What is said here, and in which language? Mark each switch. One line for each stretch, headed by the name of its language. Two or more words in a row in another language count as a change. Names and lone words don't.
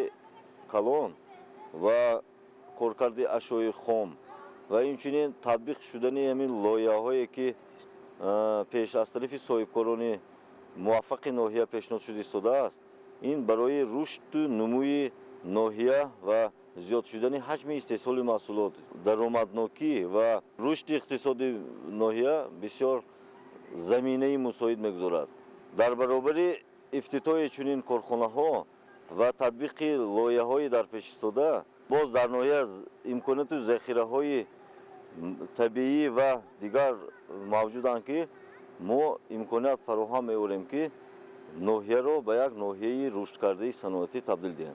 Tajik: калон ва коркарди ашёи хом ва инчунин татбиқ шудани ҳамин лоиҳаҳое, ки пеш аз тарафи соҳибкорони муваффақи ноҳия пешниҳод шуда истодааст, ин барои рушду нумӯи ноҳия ва زیاد شدن حجم استحصال محصولات، درآمدناکی و رشد اقتصادی ناحیه بسیار زمینه مساعد می‌گذارد. در برابر افتتاح چنین کارخانه‌ها و تطبیق لایحه‌های در پیش استاده، باز در ناحیه امکانات و ذخیره‌های طبیعی و دیگر موجودند که ما امکانات فراهم می‌آوریم که ناحیه را به یک ناحیه رشد کرده صنعتی تبدیل دهیم.